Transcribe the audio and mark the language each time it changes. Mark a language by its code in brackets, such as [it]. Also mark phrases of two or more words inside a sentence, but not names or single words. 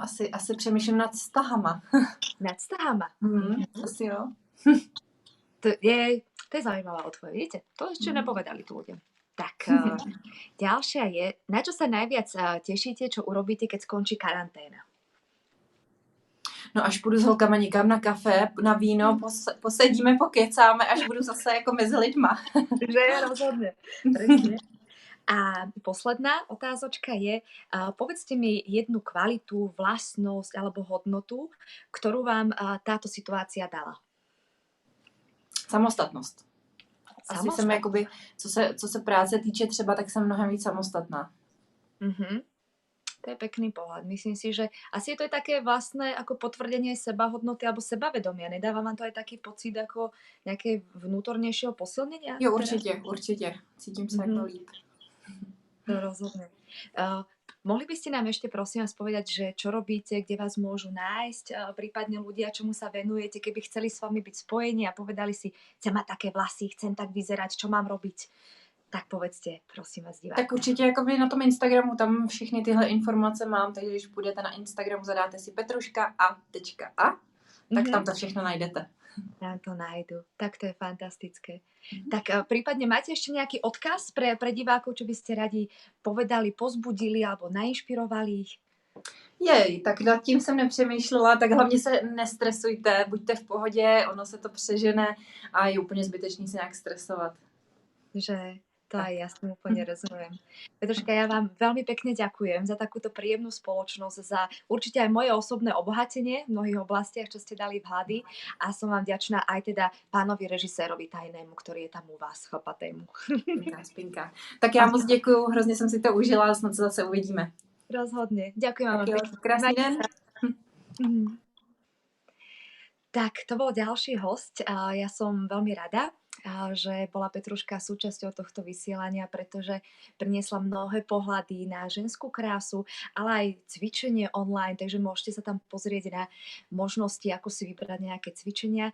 [cs] Asi přemýšlím nad vztahama. Nad vztahama? Asi jo. [sk] To je zaujímavá odpoveď, viete? To ešte nepovedali tu ľudia. Tak, ďalšia je, na čo sa najviac tešíte, čo urobíte, keď skončí karanténa? [cs] No až půjdu s holkama někam na kafe, na víno, posedíme, pokecáme, až budu zase jako mezi lidma. [sk] Že je rozhodne. Presne. A posledná otázočka je, povedzte mi jednu kvalitu, vlastnosť alebo hodnotu, ktorú vám táto situácia dala. [cs] Samostatnost. Asi jsem jakoby, co se práce týče třeba, tak jsem mnohem víc samostatná. [sk] To je pekný pohľad. Myslím si, že asi je to aj také vlastné ako potvrdenie sebahodnoty alebo sebavedomia. Nedáva vám to aj taký pocit ako nejaké vnútornejšieho posilnenia? [cs] Jo, určite. Cítím sa ako líp. [sk] No, rozhodne. Mohli by ste nám ešte prosím vás povedať, že čo robíte, kde vás môžu nájsť, prípadne ľudia, čomu sa venujete, keby chceli s vami byť spojení a povedali si, chcem mať také vlasy, chcem tak vyzerať, čo mám robiť? Tak povedzte, prosím vás, divákům. [cs] Tak určitě jakoby na tom Instagramu, tam všechny tyhle informace mám, takže když půjdete na Instagram, zadáte si petruška.a, tak tam to všechno najdete. [sk] Tam to nájdu. Tak to je fantastické. Tak prípadne máte ešte nejaký odkaz pre divákov, čo by ste radi povedali, pozbudili alebo nainšpirovali ich? [cs] Jej, tak nad tím jsem nepřemýšlela, tak hlavně se nestresujte, buďte v pohodě, ono se to přežene a je úplně zbytečný se nějak stresovat. [sk] Že to aj ja s tým úplne rozumiem. Petruška, ja vám veľmi pekne ďakujem za takúto príjemnú spoločnosť, za určite aj moje osobné obohatenie v mnohých oblastiach, čo ste dali vhady a som vám vďačná aj teda pánovi režisérovi tajnému, ktorý je tam u vás, chlapatému. Spinka. [cs] Tak já moc děkuju, hrozně jsem si to užila, snad se zase uvidíme. [sk] Rozhodne. Ďakujem vám pekne. [cs] Krásný den. [sk] Tak, to bol ďalší host. Ja som veľmi rada, že bola Petruška súčasťou tohto vysielania, pretože priniesla mnohé pohľady na ženskú krásu, ale aj cvičenie online, takže môžete sa tam pozrieť na možnosti, ako si vybrať nejaké cvičenia.